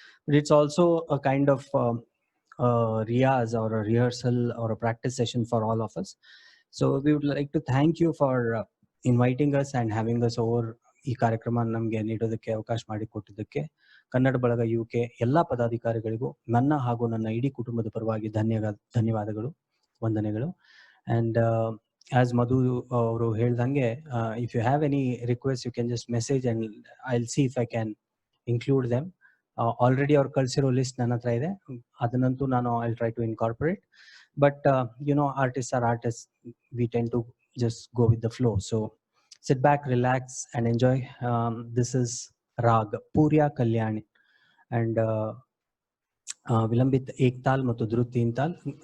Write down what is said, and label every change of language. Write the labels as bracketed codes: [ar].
[en] But it's also a kind of riyaz or a rehearsal or a practice session for all of us. So we would like to thank you for inviting us and having us over. [kn] ಈ ಕಾರ್ಯಕ್ರಮ ನಮಗೆ ನೀಡೋದಕ್ಕೆ ಅವಕಾಶ ಮಾಡಿಕೊಟ್ಟಿದ್ದಕ್ಕೆ ಕನ್ನಡ ಬಳಗ UK ಎಲ್ಲ ಪದಾಧಿಕಾರಿಗಳಿಗೂ ನನ್ನ ಹಾಗೂ ನನ್ನ ಇಡೀ ಕುಟುಂಬದ ಪರವಾಗಿ ಧನ್ಯವಾದಗಳು, ವಂದನೆಗಳು. [en] And as Madhu [kn] ಅವರು ಹೇಳ್ದಂಗೆ, [en] if you have any requests you can just message and I'll see if I can include them. [kn] Already ಅವ್ರು ಕಳಿಸಿರೋ ಲಿಸ್ಟ್ ನನ್ನ ಹತ್ರ ಇದೆ, ಅದನ್ನಂತೂ ನಾನು [en] I'll try to incorporate. But you know, artists are artists, we tend to just go with the flow. So sit back, relax and enjoy. This is Rag Purya Kalyani and vilambit ektaal ಮತ್ತು ಧೃತ್ ತೀನ್ತಾಲ್.